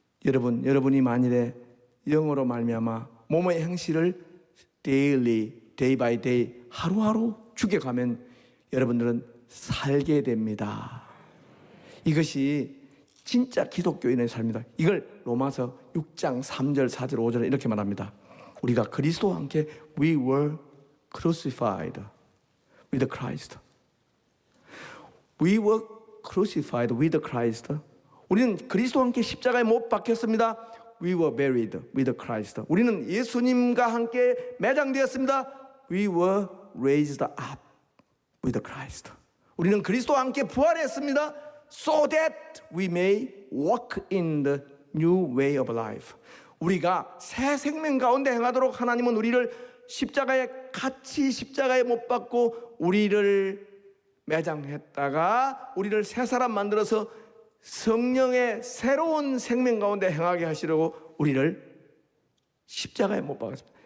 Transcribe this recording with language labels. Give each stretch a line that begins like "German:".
Korean: 여러분이 만일에 영으로 말미암아 몸의 행실을
English: daily, day by day
Korean: 하루하루 죽여가면 여러분들은 살게 됩니다. 이것이 진짜 기독교인의 삶이다. 이걸 로마서 6장 3절 4절 5절에 이렇게 말합니다. 우리가 그리스도와 함께
English: We were crucified with Christ. We were crucified with Christ.
Korean: 우리는 그리스도와 함께 십자가에 못 박혔습니다.
English: We were buried with Christ.
Korean: 우리는 예수님과 함께 매장되었습니다.
English: We were raised up with Christ.
Korean: 우리는 그리스도와 함께 부활했습니다.
English: So that we may walk in the new way of life.
Korean: 우리가 새 생명 가운데 행하도록 하나님은 우리를 같이 십자가에 못 박고 우리를 매장했다가 우리를 새 사람 만들어서 성령의 새로운 생명 가운데 행하게 하시려고 우리를 십자가에 못 박았습니다.